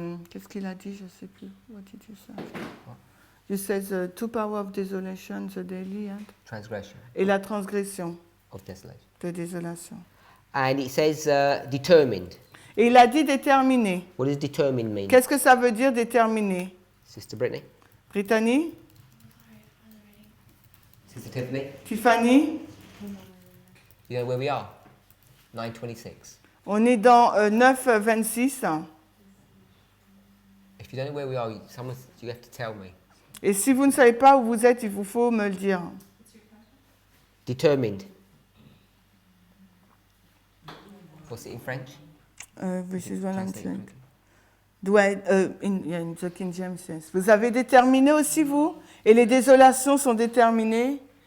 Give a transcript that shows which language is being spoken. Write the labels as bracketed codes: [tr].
[fr] qu'est-ce qu'il a dit? Je ne sais plus. What did you say? [en] You said the two power of desolation, the daily and... Transgression [fr] Et la transgression [en] of desolation. [fr] de désolation. [en] And it says determined. [fr] Et il a dit déterminé. [en] What does determined mean? [fr] Qu'est-ce que ça veut dire déterminé? [en] Sister Brittany? Brittany? Sister Tiffany? Tiffany? You know where we are? 9:26. [fr] On est dans 9:26. [en] If you don't know where we are, you have to tell me. [fr] Et si vous ne savez pas où vous êtes, il vous faut me le dire. [en] Determined. What's it in French? This is what I'm Translate saying. quickly. In the King James says. [fr] Vous avez déterminé aussi, vous? Et les désolations sont déterminées?